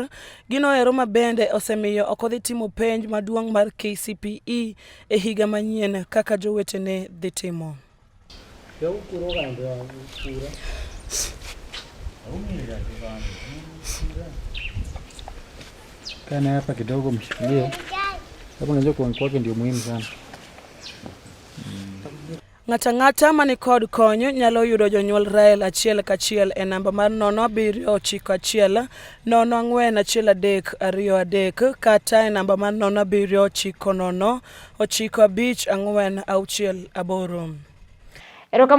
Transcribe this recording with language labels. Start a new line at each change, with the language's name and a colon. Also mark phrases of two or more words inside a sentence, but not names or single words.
Luo (Kenya and Tanzania): Gino ero mabende osemiyo okodhi timo penj maduong' mar KCPE e higa manyien kaka jowetene dhi timo.
Swahili: Kana hapa kidogo mshikilie. Hapo unajua kwake ndio muhimu sana.
Luo (Kenya and Tanzania): Ng'ata mani kod konyo nyalo yudo jonyuol Rael achiel kachiel e namba mar 0791 0411323 kata e namba mar 0790 9546 8.